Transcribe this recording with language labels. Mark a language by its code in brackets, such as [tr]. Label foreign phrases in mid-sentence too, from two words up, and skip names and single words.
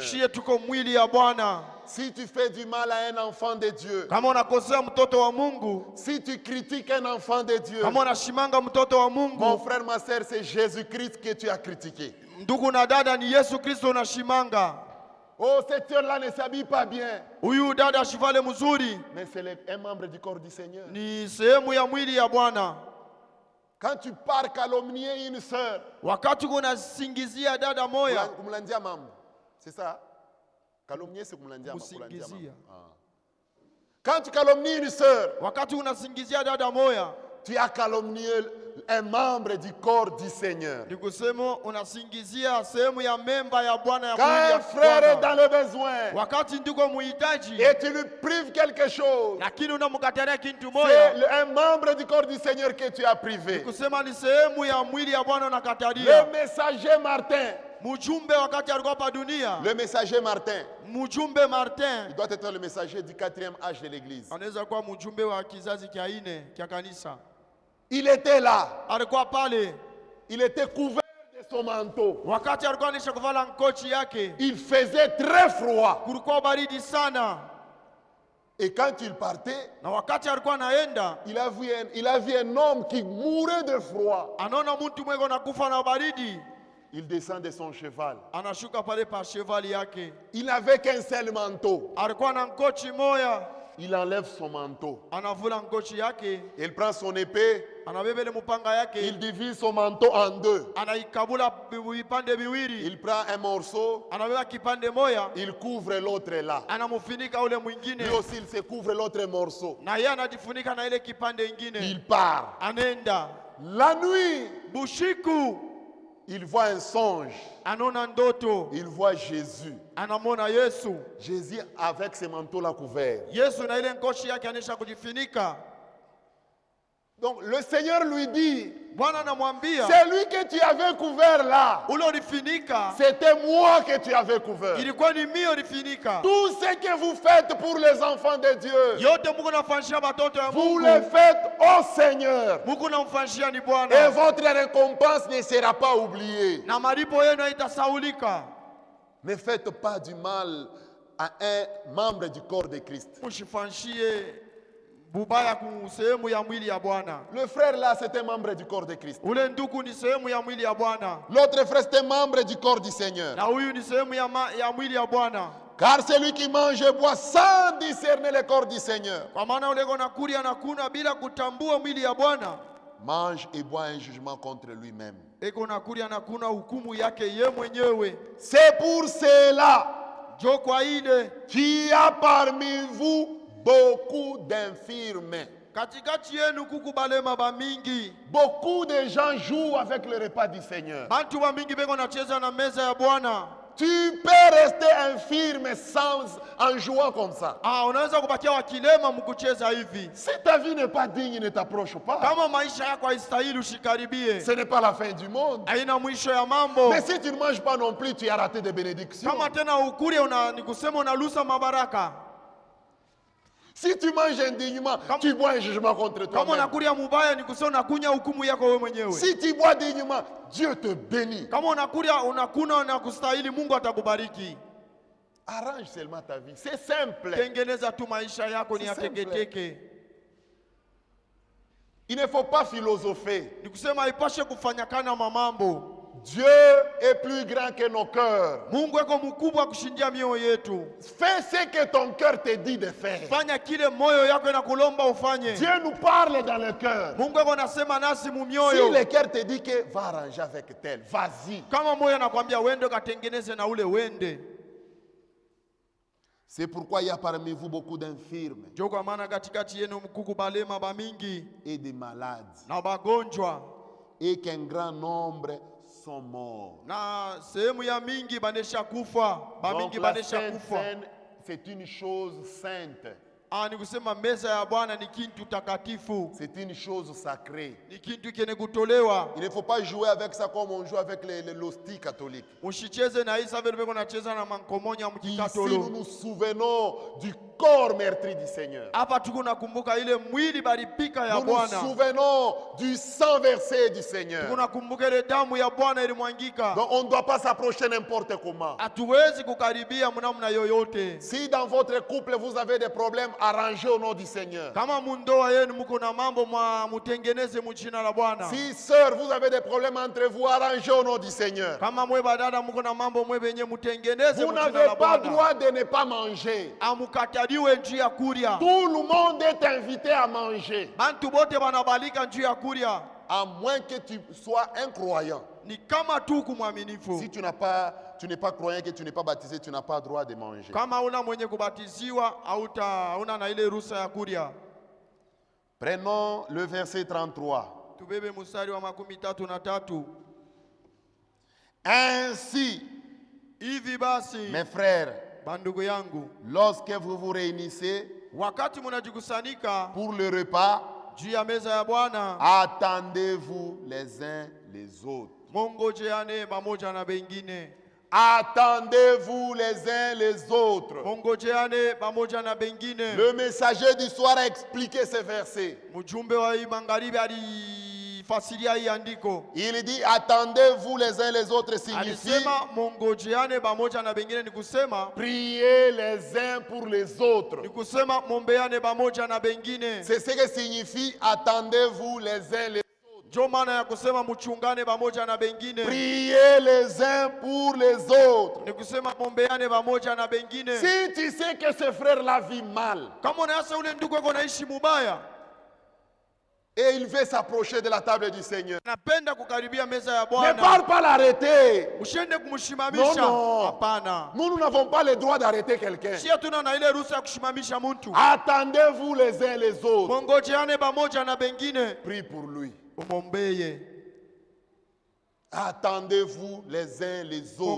[fr] Si tu fais du mal à un enfant de Dieu, si tu critiques un enfant de Dieu, mon frère, ma soeur, c'est Jésus-Christ que tu as critiqué. Oh, cette sœur-là ne s'habille pas bien. Mais c'est un membre du corps du Seigneur. Quand tu pars calomnier une sœur, [sw] wakati unasingizia dada moya, kumulandia mambo. [fr] C'est ça? Calomnier, c'est [sw] kumulandia mambo. kusingizia. [fr] Quand tu calomnies une sœur, [sw] Wakati unasingizia dada moya, [fr] tu as calomnié un membre du corps du Seigneur. [sw] ni kusema unasingizia sehemu ya memba ya Bwana ya [fr] Quand [sw] mwili [fr] un [sw] ya [fr] frère est [sw] Bwana. [fr] dans le besoin [sw] Wakati ndiko muhitaji, [fr] et tu lui prives quelque chose, [sw] lakini unamkatalia kitu [fr] c'est [sw] moya, [fr] un membre du corps du Seigneur que tu as privé. [sw] kusema ni sehemu ya mwili ya Bwana [fr] Le [sw] unakatalia. [fr] messager Martin, [sw] Mjumbe wakati alikuwa hapa dunia, [fr] le messager Martin, [sw] mjumbe Martin [fr] il doit être le messager du 4e âge de l'église. [sw] anaweza kuwa mjumbe wa kizazi kia 4 kia kanisa. [fr] Il était là, [sw] Alikuwa pale [fr] il était couvert de son manteau. [sw] wakati alikuwa anisha kuvala nkochi yake, [fr] Il faisait très froid. [sw] kulikuwa baridi sana, [fr] Et quand il partait, [sw] na wakati alikuwa anaenda [fr] il a vu un homme qui mourait de froid. [sw] anaona mtu mweko nakufa na baridi, [fr] Il descend de son cheval. [sw] anashuka pale pa chevali yake. [fr] Il n'avait qu'un seul manteau. [sw] Alikuwa na nkochi moya, [fr] Il enlève son manteau. [sw] anavula nkochi yake, [fr] Il prend son épée. [sw] anabeba ile mpanga yake, [fr] Il divise son manteau en deux. [sw] anaikabula vipande viwili, [fr] Il prend un morceau. [sw] anabeba kipande moya, [fr] Il couvre l'autre là. [sw] anamufinika ule mwingine, [fr] Lui aussi, il se couvre l'autre morceau. [sw] na yeye anajifunika na ile kipande ingine, [fr] Il part. [sw] anaenda. [fr] La nuit, [sw] Bushiku [fr] il voit un songe. [sw] anaona ndoto, [fr] Il voit Jésus. [sw] anamwona Yesu. [fr] Jésus avec ses manteaux là couverts. [sw] Yesu na ile nkoshi yake anisha kujifunika. [fr] Donc le Seigneur lui dit, [sw] Bwana anamwambia, [fr] c'est lui que tu avais couvert là. [sw] ule ulifunika [fr] C'était moi que tu avais couvert. [sw] ilikuwa ni mimi ulifunika. [fr] Tout ce que vous faites pour les enfants de Dieu, [sw] Yote Mungu nafanyishia watoto ya [fr] vous [sw] Mungu, [fr] le faites au Seigneur. [sw] Mungu namfanyishia ni [fr] Et [sw] Bwana, [fr] votre récompense ne sera pas oubliée. [sw] na malipo yenu haitasaulika. [fr] Ne faites pas du mal à un membre du corps de Christ. [sw] Usifanyishie bubaya ku sehemu ya mwili ya Bwana. [fr] Le frère là, c'est un membre du corps de Christ. [sw] Ule ndugu ni sehemu ya mwili ya Bwana, [fr] L'autre frère, c'est un membre du corps du Seigneur. [sw] na huyu ni sehemu ya mwili ya Bwana. [fr] Car celui qui mange et boit sans discerner le corps du Seigneur [sw] Kwa maana ule kona kulia na kuna bila kutambua mwili ya Bwana, [fr] mange et boit un jugement contre lui-même. [sw] eko na kulia na kuna hukumu yake ye mwenyewe. [fr] C'est pour cela [sw] Jo kwa ile [fr] qu'il y a parmi vous beaucoup d'infirmes. [sw] katikati yenu kuku balema ba mingi, [fr] Beaucoup de gens jouent avec le repas du Seigneur. [sw] bantu ba mingi beko nacheza na meza ya Bwana. [fr] Tu peux rester infirme en jouant comme ça. [sw] Unaweza kubakia wakilema mkucheza hivi. [fr] Si ta vie n'est pas digne, ne t'approche pas. [sw] Kama maisha yako haistahili usikaribie. [fr] Ce n'est pas la fin du monde. [sw] Haina mwisho ya mambo. [fr] Mais si tu ne manges pas non plus, tu as raté des bénédictions. [sw] Kama tena ukule ni kusema unalusa mabaraka. [fr] Si tu manges indignement, tu bois un jugement contre [sw] Kama [fr] toi-même. [sw] unakulia mubaya ni kusema unakunya hukumu yako wewe mwenyewe. [fr] Si tu bois dignement, Dieu te bénit. [sw] Kama unakuna na kustahili, Mungu atakubariki. [fr] Arrange seulement ta vie. C'est simple. [sw] Tengeneza tu maisha yako ni ya [fr] C'est simple. [sw] teketeke. [fr] Il ne faut pas philosopher. [sw] Ni kusema haipashe kufanyakana mamambo. [fr] Dieu est plus grand que nos cœurs. [sw] Mungu eko mkubwa kushindia mioyo yetu. [fr] Fais ce que ton cœur te dit de faire. [sw] Fanya kile moyo yako inakulomba ufanye. [fr] Dieu nous parle dans le cœur. [sw] Mungu eko nasema nasi mu [fr] Si [sw] mioyo. [fr] le cœur te dit que va arranger avec tel, vas-y. [sw] Kama moyo anakuambia wende katengeneze na ule wende. [fr] C'est pourquoi il y a parmi vous beaucoup d'infirmes [sw] Ndio kwa maana katikati yenu mkuku balema ba mingi [fr] et de malades, [sw] na bagonjwa, [fr] et qu'un grand nombre sont morts. [sw] na sehemu ya mingi banesha kufa, ba [fr] Donc [sw] mingi [fr] la [sw] banesha [fr] Sainte [sw] kufa. [fr] Seine, c'est une chose sainte. [sw] Ni kusema meza ya Bwana ni kintu takatifu, [fr] C'est une chose sacrée. [sw] ni kintu kene kutolewa. [fr] Il ne faut pas jouer avec ça comme on joue avec l'hostie catholique. [sw] Ushicheze na hisa vile beko nacheza na mankomonya [fr] Ici, nous [sw] mkikatolo. [fr] nous souvenons du corps meurtri du Seigneur. [sw] Hapa tuko nakumbuka ile mwili baripika ya [fr] Nous nous [sw] Bwana. [fr] souvenons du sang versé du Seigneur. [sw] Tuko nakumbuka ile damu ya Bwana ilimwangika. [fr] Donc on ne doit pas s'approcher n'importe comment. [sw] Hatuwezi kukaribia mnamna yoyote. [fr] Si dans votre couple vous avez des problèmes, arrangez au nom du Seigneur. [sw] Kama mundoa yenu mko na mambo mutengeneze mjina la Bwana. [fr] Si sœurs, vous avez des problèmes entre vous, arrangez au nom du Seigneur. [sw] Kama mwe badada mko na mambo mwe benye mutengeneze [fr] Vous [sw] mjina [fr] n'avez [sw] la [fr] pas [sw] Bwana. [fr] droit de ne pas manger. [sw] Amukataliwe njia ya kuria. [fr] Tout le monde est invité à manger. [sw] Bantu bote banabalika njia ya kuria. [fr] à moins que tu sois incroyant. [sw] ni kama tu kumwaminifu. [fr] Si tu n'es pas croyant, que tu n'es pas baptisé, tu n'as pas droit de manger. [sw] Kama una mwenye kubatiziwa hauna na ile ruhusa ya kuria. [fr] Prenons le verset 33. [sw] Tubebe mstari wa 33. [fr] Ainsi, [sw] Hivi basi, [fr] mes frères, [sw] bandugu yangu, [fr] lorsque vous vous réunissez [sw] wakati mnajikusanyika [fr] pour le repas, [sw] juu ya meza ya Bwana, [fr] attendez-vous les uns les autres. [sw] mongojeane pamoja na bengine. [fr] Attendez-vous les uns les autres. [sw] Mongojeane pamoja na bengine. [fr] Le messager du soir a expliqué ce verset. [sw] Mjumbe wa hii magharibi alifasiria hii andiko. [fr] Il dit attendez-vous les uns les autres signifie [sw] Alisema mongojeane pamoja na bengine, ni kusema [fr] priez les uns pour les autres. [sw] ni kusema mombeane pamoja na bengine. [fr] C'est ce que signifie attendez-vous les uns les autres. [sw] Ndio maana ya kusema mchungane pamoja na bengine. [fr] Priez les uns pour les autres. [sw] Ni kusema mombeane pamoja na bengine. [fr] Si tu sais que ce frère-là vit mal [sw] Kama unayasa ule ndugu yako anaishi mubaya, [fr] et il veut s'approcher de la table du Seigneur, [sw] napenda kukaribia meza ya [fr] ne [sw] Bwana, [fr] parle pas l'arrêter. [sw] ushende kumshimamisha. [fr] Non. [sw] Hapana. [fr] Nous n'avons pas le droit d'arrêter quelqu'un. [sw] Si hatuna na ile ruhusa ya kushimamisha mtu. [fr] Attendez-vous les uns les autres. [sw] Mongojeane pamoja na bengine. [fr] Prie pour lui. [sw] Umombeye. [fr] Attendez-vous les uns les autres.